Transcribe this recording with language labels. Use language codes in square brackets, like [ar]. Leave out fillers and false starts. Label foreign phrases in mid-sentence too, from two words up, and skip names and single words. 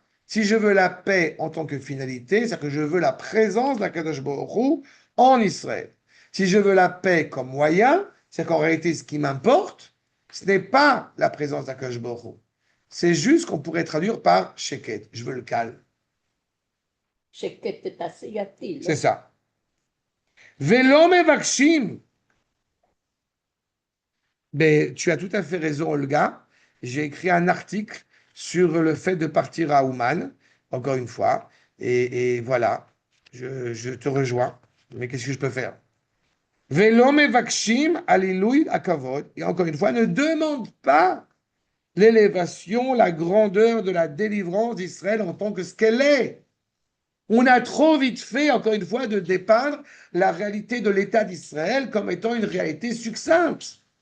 [fr] Si je veux la paix en tant que finalité, c'est-à-dire que je veux la présence de la Kadosh Baruch Hu en Israël. Si je veux la paix comme moyen, c'est qu'en réalité, ce qui m'importe, ce n'est pas la présence de la Kadosh Baruch Hu. C'est juste qu'on pourrait traduire par sheket. Je veux le calme. [he] שקט את עשיתי. [fr] C'est ça. [he] ולא מבקשים. [fr] Ben, tu as tout à fait raison, Olga. J'ai écrit un article sur le fait de partir à Ouman, encore une fois. Et voilà, je te rejoins. Mais qu'est-ce que je peux faire? [he] ולא מבקשים עילוי הכבוד. [fr] Et encore une fois, ne demande pas l'élévation, la grandeur de la délivrance d'Israël en tant que ce qu'elle est. On a trop vite fait, encore une fois, de dépeindre la réalité de l'État d'Israël comme étant une réalité succincte.